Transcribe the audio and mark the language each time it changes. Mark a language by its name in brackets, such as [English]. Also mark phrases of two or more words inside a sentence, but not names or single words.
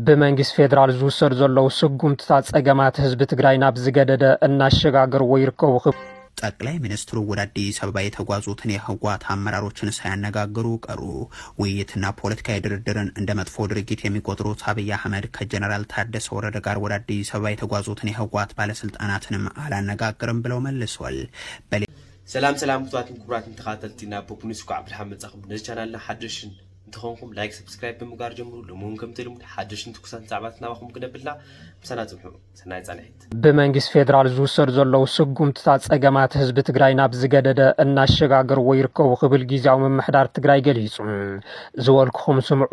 [Tigrinya] በመንግስት ፌደራል ዝውሰድ ዘለው ስጉምትታት ጸገማት ህዝብ ትግራይ ናብ ዝገደደ እናሸጋገር ወይርከው [Amharic] ጠቅላይ ሚኒስትሩ ወደ አዲስ አበባ የተጓዙትን የህወሓት አመራሮችን ሳያነጋግሩ ቀሩ። ውይይትና ፖለቲካዊ ድርድርን እንደ መጥፎ ድርጊት የሚቆጥሩት አብይ አህመድ ከጀነራል ታደሰ ወረደ ጋር ወደ አዲስ አበባ የተጓዙትን የህወሓት ባለስልጣናትንም አላነጋግርም ብለው መልሷል። [Tigrinya] ሰላም ክቡራትን ተኻተልቲና ፖፑኒስ ዓብድልሓመድ መጻኹም ነዚ ቻናልና ሓድሽን እንትኾንኩም [English] like subscribe [Tigrinya] ብምግባር ጀምሩ። ለሙን ከም ትልሙድ ሓድሽን ትኩሳትን ዛዕባታት ናባኹም ክነብልና ምሳና ጽምሑ ሰናይ ጻንሒት። በመንግስት ፌደራል ዝውሰድ ዘለው ስጉምትታት ጸገማት ህዝብ ትግራይ ናብ ዝገደደ እናሸጋገር ወይርከው ክብል ጊዜያዊ ምምሕዳር ትግራይ ገሊጹ ዝወልክኹም ስምዑ